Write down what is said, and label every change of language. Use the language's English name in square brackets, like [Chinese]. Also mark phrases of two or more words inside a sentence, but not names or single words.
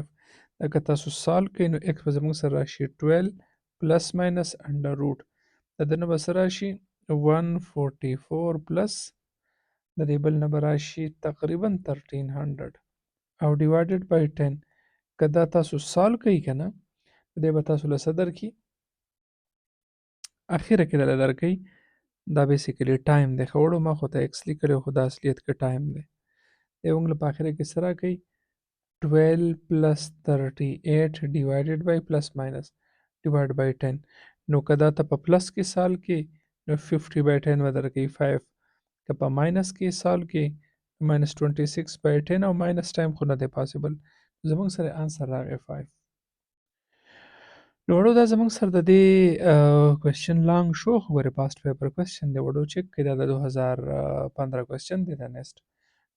[Pashto] دا که تاسو سالو کوئ نو x به زموږ سره راشي 12 [English] plus minus under root [Pashto] د ده نه به څه راشي 144 پلس د دې بل نه به راشي تقریبا 1300 او [English] divided by [Pashto] 10. که دا تاسو سالو کوئ که نه دی به تاسو له څه درکړي، اخره کې دله درکوي دا بیسیکلی ټایم دی. ښه وړو ما خو ته ایکس لیکلی خو دا اصلیت کې ټایم دی. دی موږ له په اخره کې څه راکوي [English] 12 plus 38 divided by plus minus divided by 10. [Pashto] نو که دا ته په پلس کې سال کې نو [English] 50 by 10 [Pashto] به درکوي 5، که په ماینس کې سال کې [English] minus 26 by 10 [Pashto] او ماینس ټایم خو نه دی پاسبل، زموږ سره آنسر راغی 5. نو وړو دا زموږ سره د دې کوېسچن لانګ شو، خو ګورې [English] past paper question [Pashto] دی، وړو چک کړئ دا د 2015 کوېسچن دی دا نیسټ.